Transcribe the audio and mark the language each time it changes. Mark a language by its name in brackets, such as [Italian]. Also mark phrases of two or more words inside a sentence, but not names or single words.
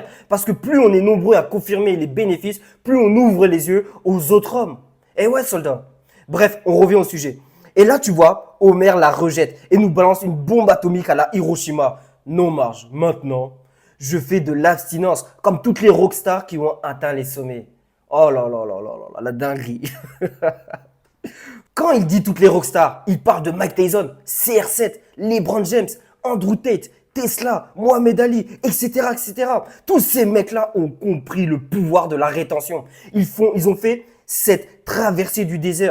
[French] Parce que plus on est nombreux à confirmer les bénéfices, plus on ouvre les yeux aux autres hommes. Et ouais, soldat. Bref, on revient au sujet. Et là, tu vois, Homer la rejette et nous balance une bombe atomique à la Hiroshima. Non, Marge, maintenant, je fais de l'abstinence comme toutes les rockstars qui ont atteint les sommets. Oh là là là là là là, la dinguerie. Quand il dit toutes les rockstars, il parle de Mike Tyson, CR7, LeBron James, Andrew Tate, Tesla, Mohamed Ali, etc., etc. Tous ces mecs-là ont compris le pouvoir de la rétention. Ils ont fait cette traversée du désert.